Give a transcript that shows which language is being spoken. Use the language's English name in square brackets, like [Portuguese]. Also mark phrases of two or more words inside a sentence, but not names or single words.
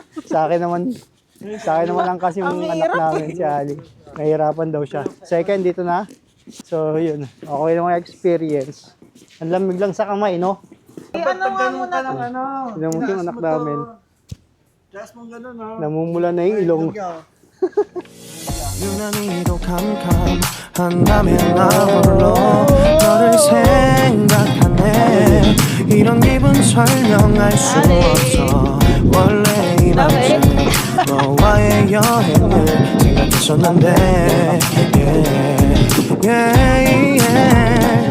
[Filipino] Sa akin naman, Sa akin naman lang kasi yung Ang anak hirap namin, si Ali. Nahihirapan daw siya. Second, dito na. So, yun. Okay lang yung experience. Ang lamig lang sa kamay, no? Ano nga muna to? Tignan mo yung anak namin. Taas mong gano'n, ha? Namumula na yung ilong. [Korean] 유난히도 캄캄한다면 나 홀로 너를 생각하네 이런 기분 설명할 수 없어 원래 이렇지 너와의 여행을 생각했었는데 [English] yeah, yeah, yeah.